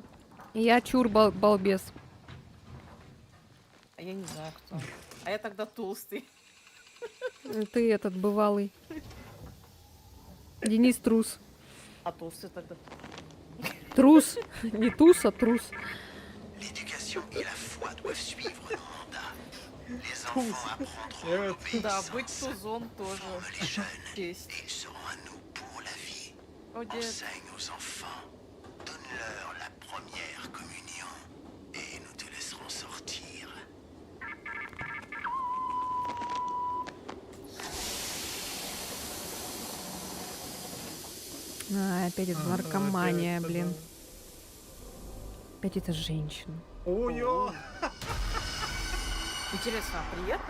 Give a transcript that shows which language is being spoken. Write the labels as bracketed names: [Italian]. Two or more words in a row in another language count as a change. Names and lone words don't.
[Russian] Я чур, балбес. а я не знаю кто. А я тогда толстый. Ты этот бывалый. Денис трус. А толстый тогда. Трус. Не туз, а трус. [French] L'éducation et la foi doivent suivre nos mandats. Les enfants apprendront [Russian] Да, [French] l'obéissance, [Russian] быть тузом тоже. [French] les jeunes, [Russian] Честь. [French] et ils seront à nous pour la vie. [Russian] О, дед. [French] Enseigne aux enfants, donne-leur la première communion, et nous te laisserons sortir. [Russian] Опять эта наркомания, блин. Опять эта женщина. Ой-ё! Интересно, а приятно?